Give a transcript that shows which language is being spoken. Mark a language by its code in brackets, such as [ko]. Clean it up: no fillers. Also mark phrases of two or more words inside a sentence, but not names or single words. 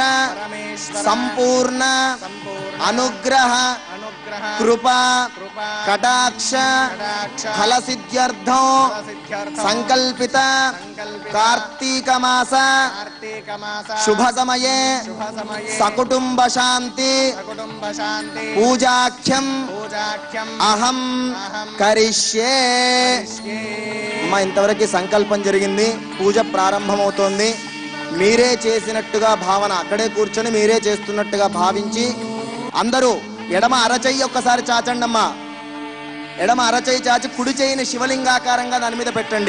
[sa] संपूर्ण अनुग्रह कृपा कटाक्ष फल सिद्ध्यर्थं संकल्पित कार्तीक मास शुभ समये सकुटुंब शांति पूजाख्यं अहं करिष्ये। [te] అమ్మా ఇంతవరకు సంకల్పం జరిగింది, పూజ ప్రారంభమవుతోంది. మీరే చేసినట్టుగా భావన, అక్కడే కూర్చొని మీరే చేస్తున్నట్టుగా భావించి అందరూ ఎడమ అరచెయ్యి ఒక్కసారి చాచండమ్మా. ఎడమ అరచెయ్యి చాచి కుడి చెయ్యిని శివలింగాకారంగా దాని మీద పెట్టండి.